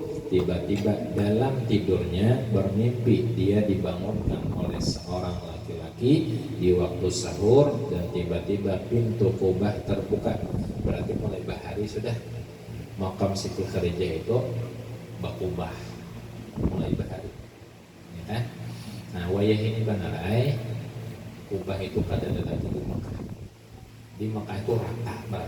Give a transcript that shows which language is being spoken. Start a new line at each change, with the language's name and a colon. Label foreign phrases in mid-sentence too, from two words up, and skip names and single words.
Indonesian: Tiba-tiba dalam tidurnya bermimpi dia dibangunkan oleh seorang laki-laki di waktu sahur dan tiba-tiba pintu Kubah terbuka.
Banjar: Berarti mulai bahari sudah makam Siti Khadijah itu bakubah mulai bahari ya kan? Nah wayah ini banarai Kubah itu pada lagi di Mekah.
Indonesian: Di Mekah itu rata.